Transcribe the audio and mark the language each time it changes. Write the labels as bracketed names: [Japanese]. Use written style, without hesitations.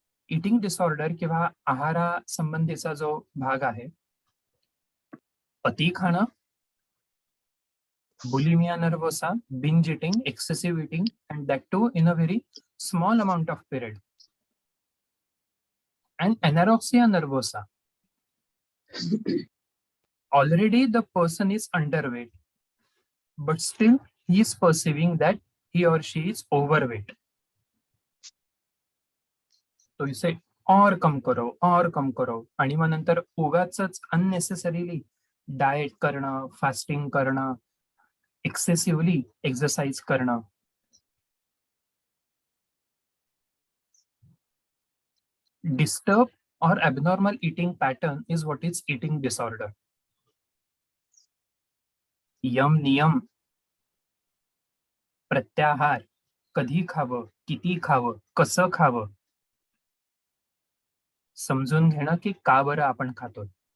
[Marathi] Eating disorder किंवा आहारा संबंधीचा जो भाग आहे, अति खाणं, bulimia nervosa, binge eating, excessive eating, [English] and that too in a very small amount of period, and anorexia nervosa. already the person is underweight, but still he is perceiving that he or she is overweight. [Hindi] तो इसे और कम करो [Marathi] आणि मग नंतर उगाचच unnecessarily diet करणं, fasting करणं, एक्सेसिव्हली एक्सरसाइज करणं. [English] Disturbed or abnormal eating pattern is what is eating disorder. [Marathi] M नियम, प्रत्याहार, कधी खावं, किती खावं, कसं खावं, समजून घेणं की का बरं आपण खातोय.